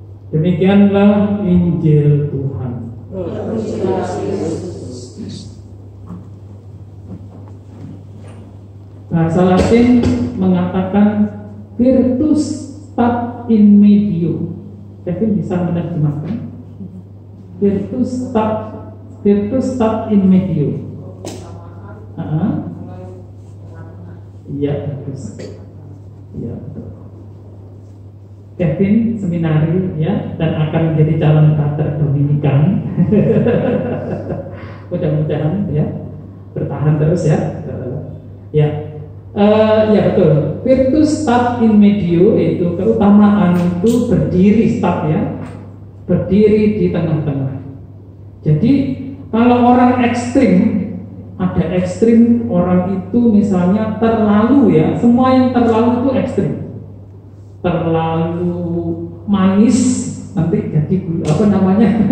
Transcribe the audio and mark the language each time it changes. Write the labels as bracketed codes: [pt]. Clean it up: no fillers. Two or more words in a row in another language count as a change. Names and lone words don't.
[id] Demikianlah Injil Tuhan. Bahasa Latin mengatakan [la] virtus stat in medio. [id] Kevin bisa menerjemahkan [la] virtus stat in medio. [id] Iya, bagus. Iya, betul. Kevin seminari ya, dan akan menjadi calon kater Dominikan. Mudah-mudahan ya bertahan terus ya. Ya, betul. [la] Virtus stat in medio [id] itu keutamaan itu berdiri stat ya, berdiri di tengah-tengah. Jadi kalau orang ekstrim, ada ekstrim orang itu misalnya terlalu ya, semua yang terlalu itu ekstrim. Terlalu manis nanti jadi apa namanya?